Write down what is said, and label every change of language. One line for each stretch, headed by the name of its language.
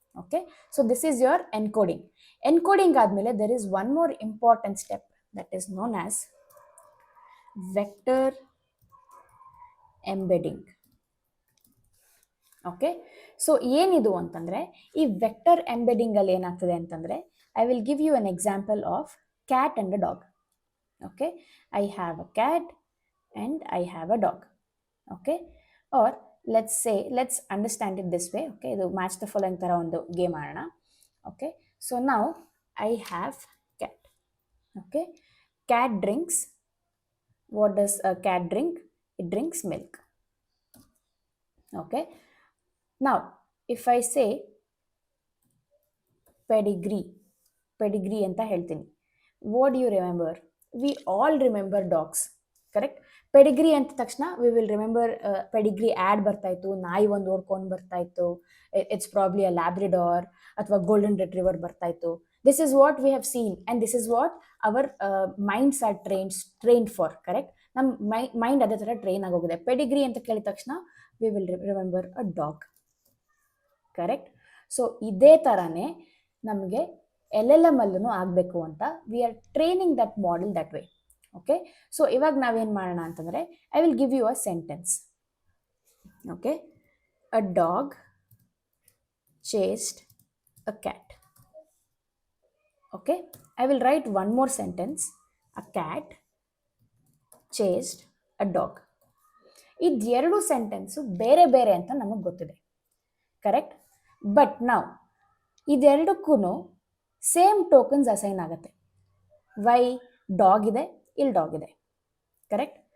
English: Okay, so this is your encoding.
Kannada: Encoding ಆದಮೇಲೆ
English: There is one more important step that is known as vector embedding. Okay, so
Kannada: ಏನಿದು ಅಂತಂದರೆ, ಈ vector ಎಂಬೆಡಿಂಗಲ್ಲಿ ಏನಾಗ್ತದೆ ಅಂತಂದರೆ,
English: I will give you an example of cat and a dog. Okay, I have a cat and I have a dog. Okay, or let's understand it this way.
Kannada: Okay, ಇದು
English: match the following
Kannada: ತರ ಒಂದು game ಆಡೋಣ.
English: Okay, so now I have cat. Okay, cat drinks. What does a cat drink? It drinks milk. Okay, now if I say pedigree
Kannada: ಅಂತ ಹೇಳ್ತೀನಿ,
English: what do you remember? We all remember dogs.
Kannada: Correct, Pedigree ಅಂತ ತಕ್ಷಣ
English: we will remember
Kannada: Pedigree add ಬರ್ತಾಯಿತ್ತು, ನಾಯಿ ಒಂದು ಓಡ್ಕೊಂಡು ಬರ್ತಾಯಿತ್ತು,
English: it's probably a
Kannada: ಲ್ಯಾಬ್ರಿಡಾರ್ ಅಥವಾ golden retriever ಬರ್ತಾಯಿತ್ತು.
English: This is what we have seen and this is what our minds are trained for. Correct,
Kannada: ನಮ್ಮ mind ಅದೇ ಥರ ಟ್ರೈನ್ ಆಗೋಗಿದೆ. ಪೆಡಿಗ್ರಿ ಅಂತ ಕೇಳಿದ ತಕ್ಷಣ
English: We will remember a dog.
Kannada: Correct.
English: so
Kannada: ಇದೇ ಥರನೇ ನಮಗೆ LLM ಅಲ್ಲೂ ಆಗಬೇಕು ಅಂತ
English: We are training that model that way. Okay, so
Kannada: ಇವಾಗ ನಾವೇನು ಮಾಡೋಣ ಅಂತಂದರೆ,
English: I will give you a sentence. Okay, a dog chased a cat. Okay, I will write one more sentence. A cat chased a dog.
Kannada: ಇದೆರಡು sentence ಬೇರೆ ಬೇರೆ ಅಂತ ನಮಗೆ ಗೊತ್ತಿದೆ. ಕರೆಕ್ಟ್. ಬಟ್ ನಾವು ಇದೆರಡಕ್ಕೂ ಸೇಮ್ ಟೋಕನ್ಸ್ ಅಸೈನ್ ಆಗುತ್ತೆ. ವೈ? ಡಾಗ್ ಇದೆ, ಇಲ್ಲಿ ಡಾಗ್ ಇದೆ. ಕರೆಕ್ಟ್.